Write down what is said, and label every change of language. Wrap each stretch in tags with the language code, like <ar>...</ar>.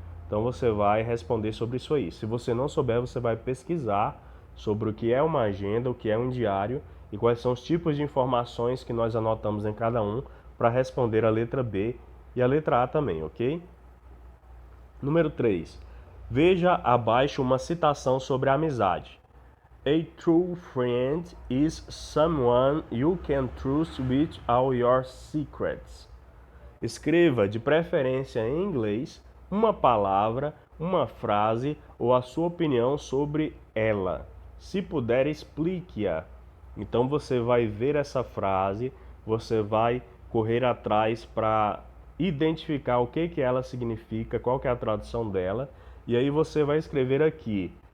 <pt>Então, você vai responder sobre isso aí. Se você não souber, você vai pesquisar sobre o que é uma agenda, o que é um diário e quais são os tipos de informações que nós anotamos em cada um para responder a letra B e a letra A também, ok? Número 3. Veja abaixo uma citação sobre a amizade.</pt> <en>A true friend is someone you can trust with all your secrets.</en> <pt>Escreva, de preferência em inglês, uma palavra, uma frase ou a sua opinião sobre ela. Se puder, explique-a. Então você vai ver essa frase, você vai correr atrás para identificar o que ela significa, qual que é a tradução dela, e aí você vai escrever aqui</pt>